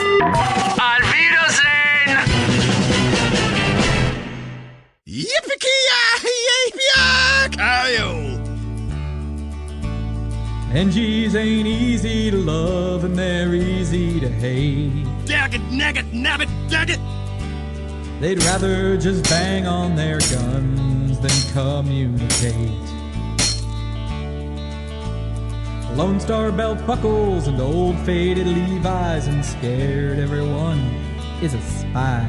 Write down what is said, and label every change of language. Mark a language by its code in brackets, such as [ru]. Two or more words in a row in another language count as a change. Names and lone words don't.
[de] Auf Wiedersehen. [en] Yippee-ki-yay-yay-yay-kayo. NGs ain't easy to love and they're easy to hate. Daggit, naggit, nabbit, daggit. They'd rather just bang on their guns than communicate. Lone Star belt buckles and old faded Levi's and scared everyone is a spy.